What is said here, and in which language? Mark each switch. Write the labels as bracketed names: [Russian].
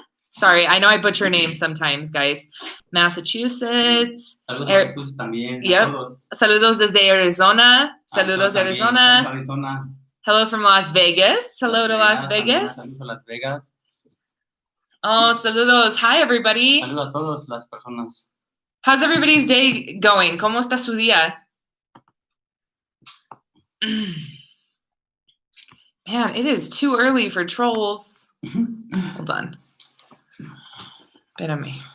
[English] Sorry, I know I butcher names sometimes, guys. Massachusetts. [Spanish] Saludos a Jesús también. [English] Yep. [Spanish] A todos. Saludos desde Arizona. Saludos, también, Arizona. Arizona. [English] Hello from Las Vegas. Hello to Las Vegas. [Spanish] Saludos a Las Vegas. Oh, saludos. [English] Hi, everybody. [Spanish] Saludos a todas las personas. [English] How's everybody's day going? [Spanish] ¿Cómo está su día? [English] Man, it is too early for trolls. Hold on. [Spanish] Espérame.